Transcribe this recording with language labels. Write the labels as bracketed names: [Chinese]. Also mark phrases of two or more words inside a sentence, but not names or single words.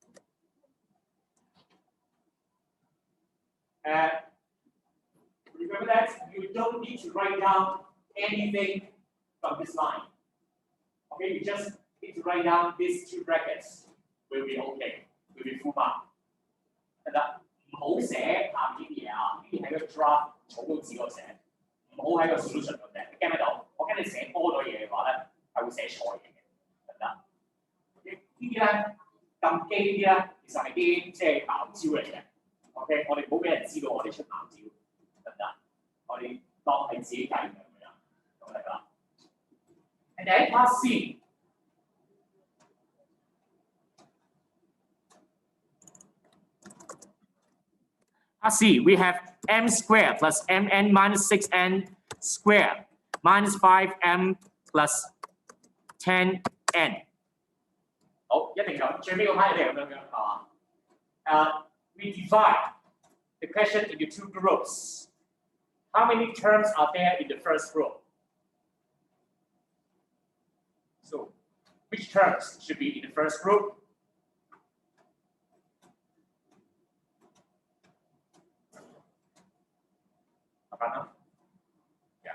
[English] Remember that you don't need to write down anything from this line. Okay, you just need to write down these two brackets. Will be okay. Will be full mark. [Cantonese] 得唔得？唔好寫下邊啲嘢啊！呢啲喺個 draft 草稿紙嗰度寫，唔好喺個 solution 度寫。你驚唔驚到？我驚你寫多咗嘢嘅話咧，係會寫錯嘢嘅，得唔得？呢啲咧撳機呢啲咧，其實係啲即係茅招嚟嘅。OK， 我哋唔好俾人知道我哋出茅招，得唔得？我哋當係自己計咁樣，咁得啦。 [English] And then part C. Part C, we have m squared plus mn minus 6n squared minus 5m plus 10n. [Cantonese] 好，一定咁，最尾嗰 part 一定咁樣係嘛 ？ [English] We divide the question into two groups. How many terms are there in the first group? So, which terms should be in the first group? Yeah.